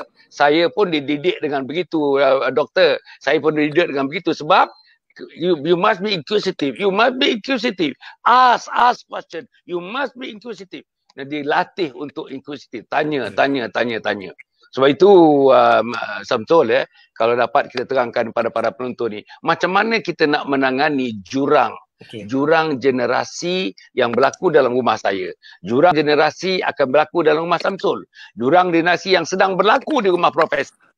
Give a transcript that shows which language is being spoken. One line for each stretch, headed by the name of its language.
Malay: Saya pun dididik dengan begitu, doktor. Saya pun dididik dengan begitu sebab
English: you must be inquisitive. You must be inquisitive. Ask question. You must be inquisitive.
Malay: Dan dilatih untuk inquisitive. Tanya. Sebab itu Samsul ya, kalau dapat kita terangkan kepada para penonton ni, macam mana kita nak menangani jurang generasi yang berlaku dalam rumah saya. Jurang generasi akan berlaku dalam rumah Samsul. Jurang generasi yang sedang berlaku di rumah Profesor.